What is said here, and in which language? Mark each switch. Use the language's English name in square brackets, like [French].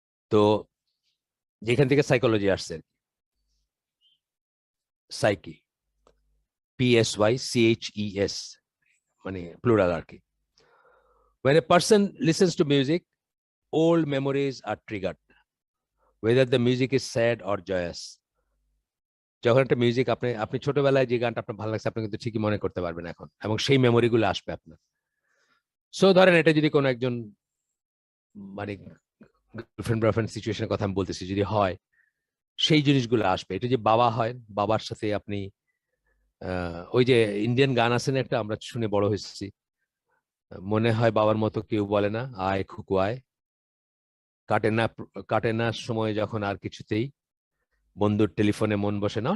[Bangla] তো যেখান থেকে সাইকোলজি আসছে, সাইকি, PSYCHES, মানে প্লুরাল আর কি। [English] When a person listens to music, old memories are triggered. whether the music is sad or joyous. [Bangla] যখন একটা মিউজিক আপনি আপনি ছোটবেলায় যে গানটা আপনার ভালো লাগছে আপনি কিন্তু ঠিকই মনে করতে পারবেন এখন, এবং সেই মেমোরি গুলো আসবে আপনার। সো ধরেন এটা যদি কোনো একজন মানে গার্লফ্রেন্ড বয়ফ্রেন্ড সিচুয়েশনের কথা আমি বলতেছি, যদি হয় সেই জিনিসগুলো আসবে। এটা যে বাবা হয়, বাবার সাথে আপনি ওই যে ইন্ডিয়ান গান আছে না একটা, আমরা শুনে বড় হয়েছি, মনে হয় বাবার মতো কেউ বলে না, আয় খুকু আয়, কাটে না কাটে না সময় যখন আর কিছুতেই, বন্ধুর টেলিফোনে মন বসে না।